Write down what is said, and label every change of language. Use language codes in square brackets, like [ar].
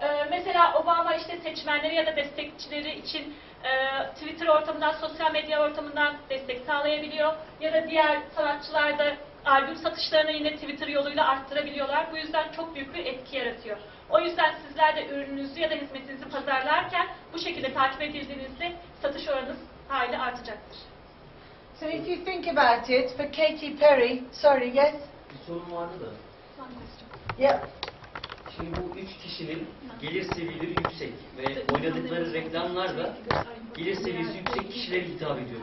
[tr] Mesela Obama işte seçmenleri ya da destekçileri için Twitter ortamından, sosyal medya ortamından destek sağlayabiliyor. Ya da diğer sanatçılar da albüm satışlarını yine Twitter yoluyla arttırabiliyorlar. Bu yüzden çok büyük bir etki yaratıyor. O yüzden sizler de ürününüzü ya da hizmetinizi pazarlarken bu şekilde takip edildiğinizde satış oranınız hayli artacaktır. [en] So if you think about it, for Katy Perry, sorry, yes? [tr] Bir sorun vardı da. [en] Yeah. [tr] Şimdi bu üç kişinin gelir seviyeleri yüksek ve oynadıkları reklamlar da gelir seviyesi yüksek kişilere hitap ediyor.